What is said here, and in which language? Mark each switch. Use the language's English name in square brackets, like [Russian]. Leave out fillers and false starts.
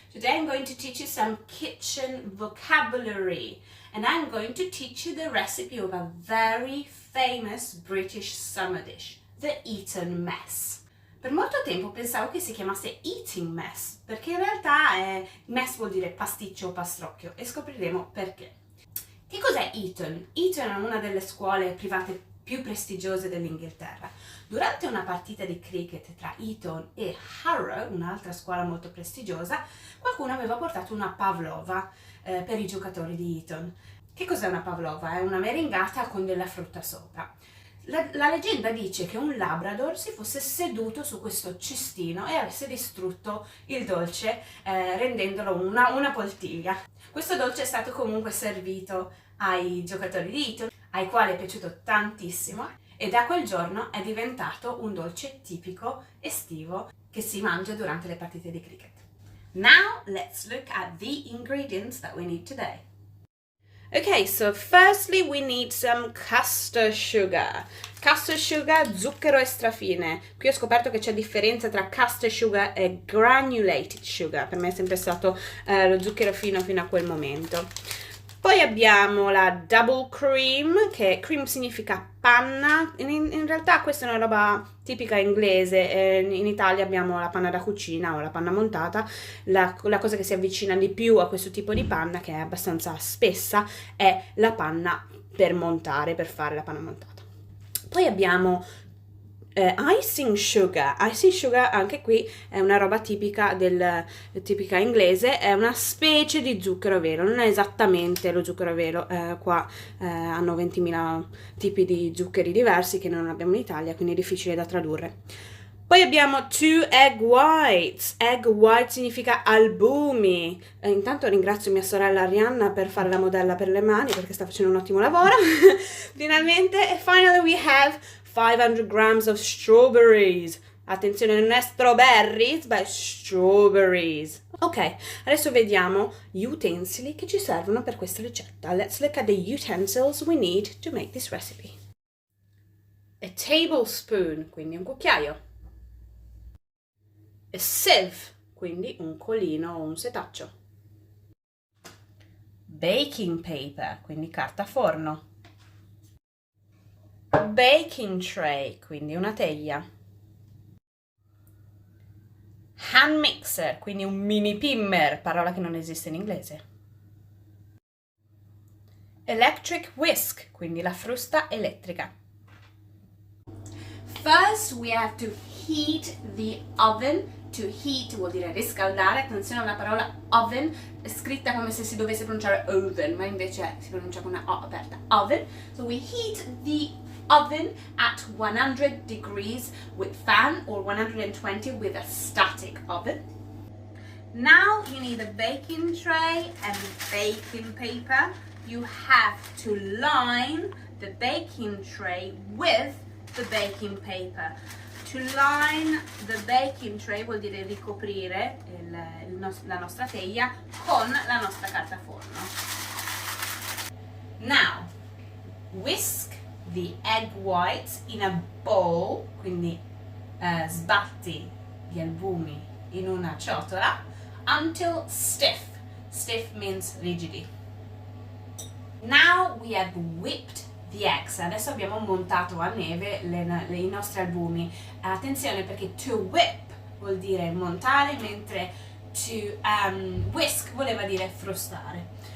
[English] Today I'm going to teach you some kitchen vocabulary and I'm going to teach you the recipe of a very famous British summer dish, the Eton Mess. [Italian] Per molto tempo pensavo che si chiamasse Eating Mess, perché in realtà mess vuol dire pasticcio o pastrocchio e scopriremo perché. Che cos'è Eton? Eton è una delle scuole private più prestigiose dell'Inghilterra. Durante una partita di cricket tra Eton e Harrow, un'altra scuola molto prestigiosa, qualcuno aveva portato una pavlova per i giocatori di Eton. Che cos'è una pavlova? È una meringata con della frutta sopra. La leggenda dice che un labrador si fosse seduto su questo cestino e avesse distrutto il dolce rendendolo una poltiglia. Questo dolce è stato comunque servito ai giocatori di Eton, ai quali è piaciuto tantissimo e da quel giorno è diventato un dolce tipico estivo che si mangia durante le partite di cricket. [English] Now let's look at the ingredients that we need today. Okay, so firstly we need some caster sugar. [Italian] Caster sugar, zucchero extrafine. Qui ho scoperto che c'è differenza tra caster sugar e granulated sugar. Per me è sempre stato lo zucchero fino a quel momento. Poi abbiamo la double cream, che cream significa panna. In realtà questa è una roba tipica inglese. In Italia abbiamo la panna da cucina o la panna montata. La cosa che si avvicina di più a questo tipo di panna, che è abbastanza spessa, è la panna per montare, per fare la panna montata. Poi abbiamo icing sugar. Icing sugar anche qui è una roba tipica inglese, è una specie di zucchero vero, non è esattamente lo zucchero vero, qua hanno 20.000 tipi di zuccheri diversi che non abbiamo in Italia, quindi è difficile da tradurre. Poi abbiamo 2 egg whites. Egg white significa albumi. Intanto ringrazio mia sorella Arianna per fare la modella per le mani perché sta facendo un ottimo lavoro. Finalmente. [English] E finally we have 500 grams of strawberries. [Italian] Attenzione, non è strawberries, ma strawberries. Ok, adesso vediamo gli utensili che ci servono per questa ricetta. [English] Let's look at the utensils we need to make this recipe. [Italian] A tablespoon, quindi un cucchiaio. A sieve, quindi un colino o un setaccio. Baking paper, quindi carta forno. Baking tray, quindi una teglia. Hand mixer, quindi un mini pimmer, parola che non esiste in inglese. Electric whisk, quindi la frusta elettrica. [English] First we have to heat the oven. [Italian] To heat vuol dire riscaldare, attenzione alla parola oven, è scritta come se si dovesse pronunciare oven, ma invece si pronuncia con una O aperta, oven. [English] So we heat the oven at 100 degrees with fan or 120 with a static oven. Now you need a baking tray and baking paper. You have to line the baking tray with the baking paper. To line the baking tray [Italian] vuol dire ricoprire la nostra teglia con la nostra carta forno. [English] Now, whisk the egg whites in a bowl, [Italian] quindi sbatti gli albumi in una ciotola, [English] until stiff. Stiff means rigidi. Now we have whipped the eggs. [Italian] Adesso abbiamo montato a neve i nostri albumi. Attenzione perché to whip vuol dire montare, mentre to whisk voleva dire frustare.